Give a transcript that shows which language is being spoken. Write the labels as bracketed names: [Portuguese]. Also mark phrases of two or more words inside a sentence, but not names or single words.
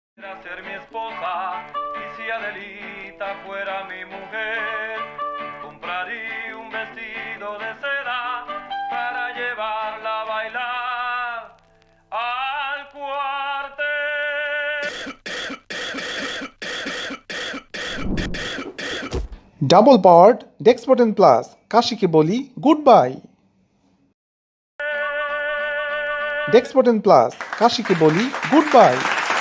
[Spanish] Ser mi esposa y si Adelita fuera mi mujer, compraría un vestido de seda para llevarla a bailar al cuartel. [English] double powered [Bangla] ডেক্সপোর্টেন প্লাস কাশিকে বলি [English] good bye. [Bangla] ডেক্সপোর্টেন প্লাস কাশিকে বলি [English] good bye.